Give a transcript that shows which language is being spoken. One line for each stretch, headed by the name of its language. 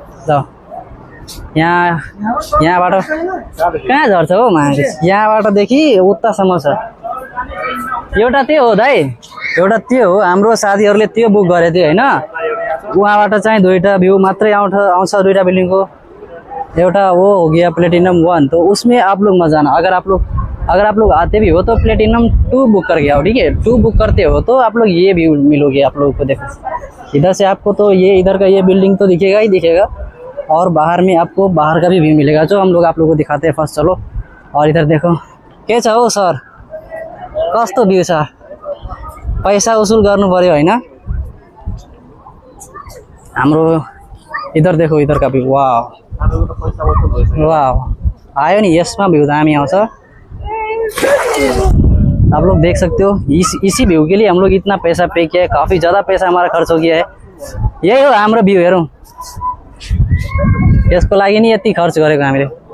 Nepali: ल यहाँबाट कहाँ झर्छ हौ महादेश? यहाँबाटदेखि उतासम्म छ। एउटा त्यो हो दाइ, एउटा त्यो हो। हाम्रो साथीहरूले त्यो बुक गरेको थियो होइन, वहाँबाट चाहिँ 2टा भ्यू मात्रै आउँछ 2टा बिल्डिंग को।
Hindi: एउटा वो हो गया प्लेटिनम 1, तो उसमें आप लोग मजा आना। अगर आप लोग आते भी हो तो प्लेटिनम 2 बुक करके आओ, ठीक है। 2 बुक करते हो तो आप लोग ये व्यू मिलोगे आप लोगों को। देखो इधर से आपको तो ये इधर का ये बिल्डिंग तो दिखेगा ही दिखेगा, और बाहर में आपको बाहर का भी व्यू मिलेगा, जो हम लोग आप लोगों को दिखाते हैं फर्स्ट। चलो और इधर देखो
Nepali: के छ हौ सर, कस्तो भ्यू छ। पैसा उसुल गर्नु पर्यो होइन। हाम्रो
Hindi: इधर देखो, इधर का व्यू,
Nepali: वाह वाह आयो नि। यसमा भ्यू दामी आउँछ।
Hindi: आप लोग देख सकते हो, इसी व्यू के लिए हम लोग इतना पैसा पे किया है। काफ़ी ज़्यादा पैसा हमारा खर्च हो गया है।
Nepali: यही हो हाम्रो भ्यू, हेरौँ। यसको लागि नि यति खर्च गरेको हामीले।